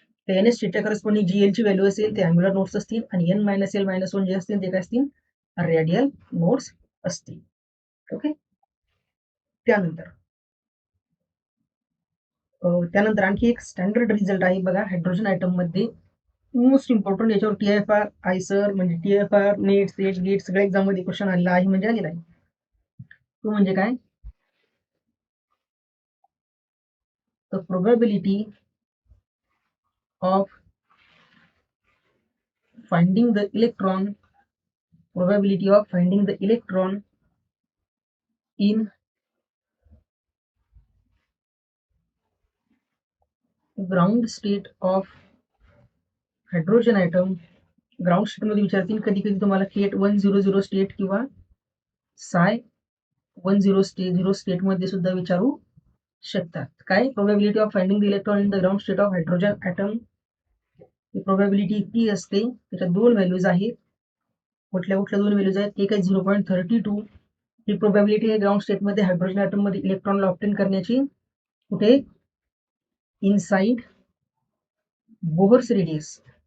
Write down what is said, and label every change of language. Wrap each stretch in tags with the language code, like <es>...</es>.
<mr>तर एनएस स्टेटच्या करस्पॉन्डिंग जी एलची व्हॅल्यू असेल ते अँग्युलर नोड्स असतील आणि N minus L minus one जे असतील ते काय असतील रेडियल नोड्स असतील. ओके. त्यानंतर आणखी एक स्टँडर्ड रिझल्ट आहे बघा हायड्रोजन आयटम मध्ये मोस्ट इम्पॉर्टंट. याच्यावर TIFR आयसर म्हणजे TIFR नेट सेट गेट सगळ्या एक्झाम मध्ये क्वेश्चन आलेला आहे म्हणजे आलेला आहे. तो म्हणजे काय,</mr> <en>The probability of finding the electron probability of finding the electron in ground state of hydrogen atom.</en> <mr>Ground state मध्ये विचारतील कधी कधी तुम्हाला केट 100 स्टेट किंवा साय 100 स्टेट मध्ये सुद्धा विचारू शकतात.</mr> <en>काय probability of finding the electron in the ground state of hydrogen atom.</en> <mr>Probability ती असते त्याच्यात दोन व्हॅल्यूज आहेत. कुठल्या कुठल्या दोन व्हॅल्यूज आहेत, एक आहे 0.32. ही प्रोबॅबिलिटी आहे ग्राउंड स्टेटमध्ये हायड्रोजन ॲटम मध्ये इलेक्ट्रॉनला ऑप्टेन करण्याची.</mr> <en>कुठे, inside Bohr's radius.</en>